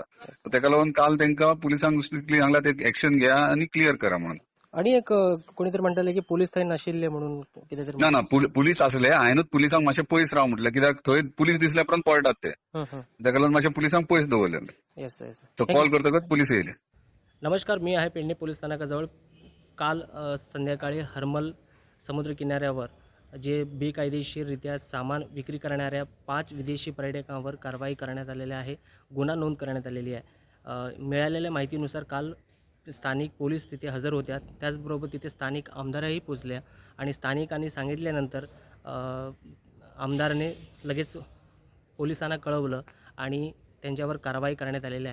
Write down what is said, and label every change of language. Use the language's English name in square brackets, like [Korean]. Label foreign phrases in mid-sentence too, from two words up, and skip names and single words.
[Konkani] तेका लागून काल तांकां पुलिसांक स्ट्रिक्टली सांगला ते एक्शन घ्या आणि क्लियर करा म्हणून. आणि एक कोणी तरी म्हणटाले की पोलीस थंय नाशिल्ले म्हणून कितें तरी. ना पुलीस आसले. हांवेनूच पुलिसांक मातशें पयस राव म्हटलें, कित्याक थंय पुलीस दिसले उपरांत पळटात ते. तेका लागून मातशें पुलिसांक पयस दवरलेले. [English] yes yes. [Konkani] तो कॉल करतकच पुलीस येयले. [Marathi] नमस्कार, मी आहे पेडणे पोलीस स्थानकाजवळ. काल संध्याकाळी हर्मल समुद्र किनाऱ्यावर जे बेकायदेशीररित्या सामान विक्री करणाऱ्या 5 विदेशी पर्यटकांवर कारवाई करण्यात आलेली आहे, गुन्हा नोंद करण्यात आलेली आहे. मिळालेल्या माहितीनुसार काल स्थानिक पोलीस तिथे हजर होत्या, त्याचबरोबर तिथे स्थानिक आमदारही पोचल्या आणि स्थानिकांनी सांगितल्यानंतर आमदाराने लगेच पोलिसांना कळवलं आणि त्यांच्यावर कारवाई करण्यात आलेली आहे.